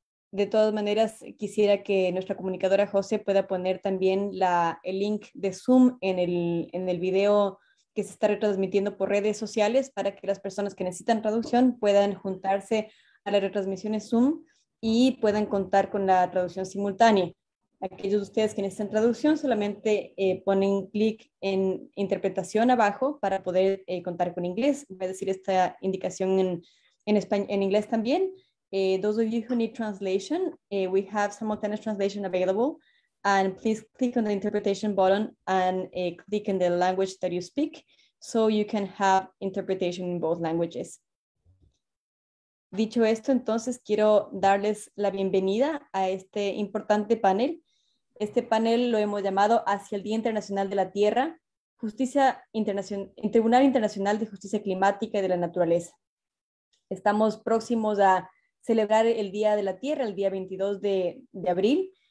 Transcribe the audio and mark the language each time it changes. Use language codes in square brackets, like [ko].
[es] De todas maneras, quisiera que nuestra comunicadora José pueda poner también el link de Zoom en el video que se está retransmitiendo por redes sociales para que las personas que necesitan traducción puedan juntarse a las retransmisiones Zoom y puedan contar con la traducción simultánea. Aquellos de ustedes que necesitan traducción solamente ponen clic en interpretación abajo para poder contar con inglés. Voy a decir esta indicación en inglés también. [en] Those of you who need translation, we have simultaneous translation available. And please click on the interpretation button and click in the language that you speak so you can have interpretation in both languages. [es] Dicho esto, entonces quiero darles la bienvenida a este importante panel. Este panel lo hemos llamado Hacia el Día Internacional de la Tierra, Tribunal Internacional de Justicia Climática y de la Naturaleza. Estamos próximos a celebrar el Día de la Tierra, el día 22 de abril.